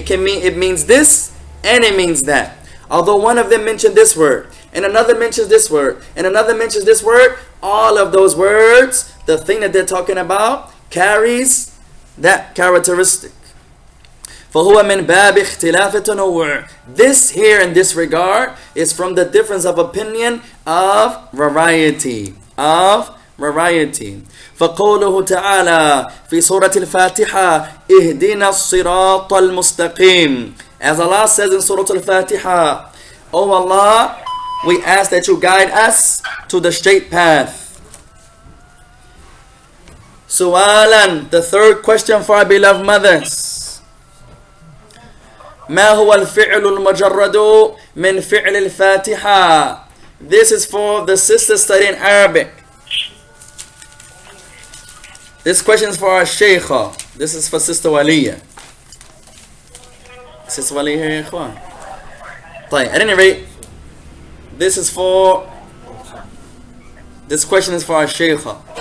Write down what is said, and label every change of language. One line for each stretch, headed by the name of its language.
English: It means this and it means that. Although one of them mentioned this word, and another mentions this word, and another mentions this word, all of those words, the thing that they're talking about, carries that characteristic.
Arabic: فَهُوَ مِنْ بَابِ اخْتِلَافِ التَّنَوُّعِ.
English: This here in this regard is from the difference of opinion of variety.
Arabic: فقوله تعالى في سورة الفاتحة اهدنا الصراط المستقيم.
English: As Allah says in Surah Al-Fatiha, O Allah, we ask that you guide us to the straight path. Su'alan, the third question for our beloved mothers.
Arabic: ما هو الفعل المجرد من فعل الفاتحة.
English: This is for the sisters studying Arabic. This question is for our Shaykha. This is for Sister Waliya. Sister Waliya here, ikhwan. At any rate, this question is for our Shaykha.